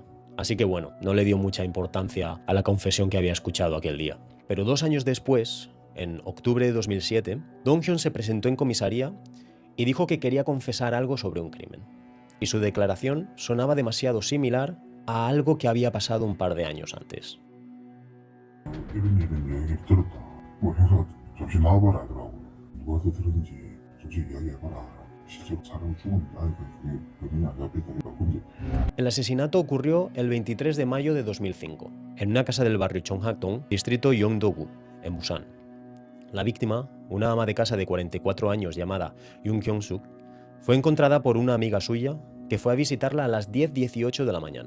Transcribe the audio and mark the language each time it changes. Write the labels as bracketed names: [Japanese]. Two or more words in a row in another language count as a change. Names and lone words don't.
[Spanish] Así que bueno, no le dio mucha importancia a la confesión que había escuchado aquel día. Pero 2 años después, en octubre de 2007, Dong-hyun se presentó en comisaría y dijo que quería confesar algo sobre un crimen. Y su declaración sonaba demasiado similar a algo que había pasado un par de años antes. [Korean] 이런 얘기를 들었다. 뭐 형사가 잠시 나와봐라 하더라고. 누구한테 들었는지 잠시 이야기해봐라. 실제로 사람 죽은 아이가 그게 범인이 아니라 근데 [Spanish] El asesinato ocurrió el 23 de mayo de 2005, en una casa del barrio Chonghakdong, distrito Yongdo-gu, en Busan. La víctima, una ama de casa de 44 años llamada Yoon Kyung-suk, fue encontrada por una amiga suya que fue a visitarla a las 10:18 de la mañana.